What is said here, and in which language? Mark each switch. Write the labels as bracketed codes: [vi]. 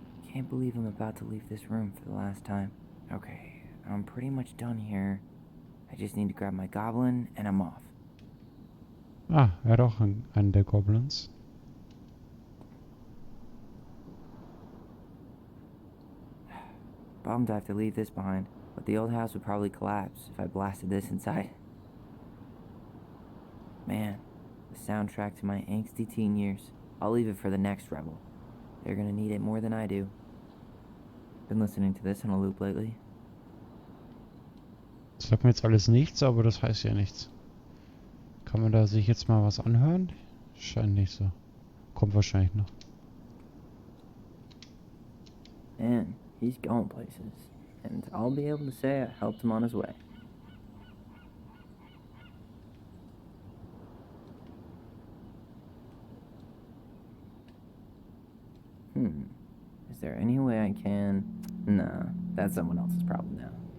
[en] can't believe I'm about to leave this room for the last time. Okay, I'm pretty much done here. I just need to grab my goblin and I'm off. [de] Ah, er hat auch einen der Goblins. [en] Bummed I have to leave this behind, but the old house would probably collapse if I blasted this inside. Man, the soundtrack to my angsty teen years. I'll leave it for the next rebel. They're gonna need it more than I do. Been listening to this on a loop lately. [de] Das sagt mir jetzt alles nichts, aber das heißt ja nichts. Kann man da sich jetzt mal was anhören? Scheint nicht so. Kommt wahrscheinlich noch. [en] Man, he's going places. And I'll be able to say I helped him on his way. Is there any way I can... Nah, that's someone else's problem now.